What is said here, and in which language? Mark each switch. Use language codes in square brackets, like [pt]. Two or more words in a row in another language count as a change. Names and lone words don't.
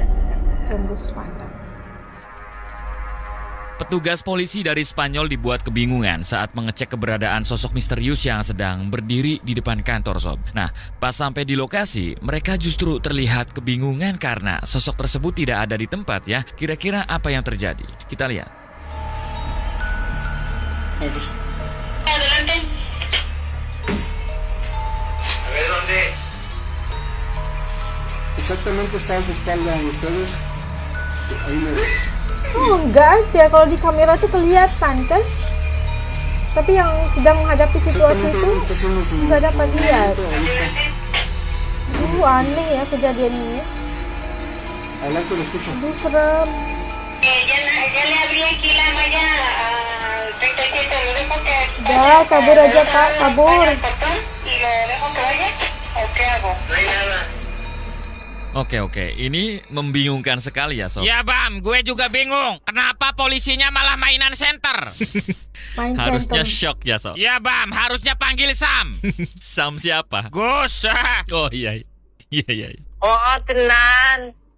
[id] Petugas polisi dari Spanyol dibuat kebingungan saat mengecek keberadaan sosok misterius yang sedang berdiri di depan kantor sob. Nah, pas sampai di lokasi, mereka justru terlihat kebingungan karena sosok tersebut tidak ada di tempat ya. Kira-kira apa yang terjadi? Kita lihat. [es] Adelante. A ver dónde. Exactamente está a su espalda y ustedes ahí me ven. [id] Enggak ada, kalau di kamera tuh kelihatan kan, tapi yang sedang menghadapi situasi itu nggak dapat lihat. Aneh ya kejadian ini. [es] Adelante, lo escucho. [id] Serem. [es] Ya le abrí aquí la malla al 37, lo dejo que... [id] Udah, kabur aja Pak, kabur. [es] Y lo dejo que vaya, ¿o qué hago? No hay nada. [id] Oke, ini membingungkan sekali ya sob. Ya Bam, gue juga bingung. Kenapa polisinya malah mainan center? Main Harusnya center. shock ya sob. Ya Bam, harusnya panggil Sam. Sam siapa? Gus. Oh iya. [jv] Oh, tenan.